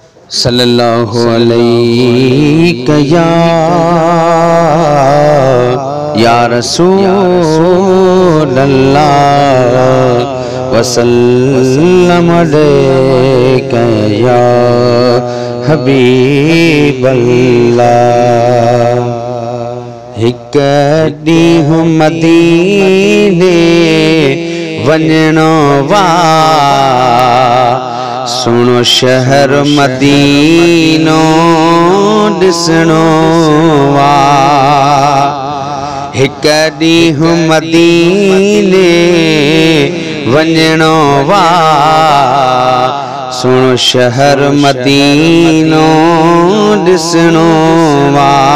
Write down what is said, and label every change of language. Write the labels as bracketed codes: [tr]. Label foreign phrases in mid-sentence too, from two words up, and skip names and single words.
[ar] صلی اللہ علیہ یا، یا رسول اللہ، وسلم علیک یا حبیب اللہ۔ [sd] ہک ڏينهن مديني وڃڻو وا، سڻو شهر مدينو ڏسڻو وا۔ هڪ ڏينهن مديني وڃڻو وا، سڻو شهر مدينو ڏسڻو وا۔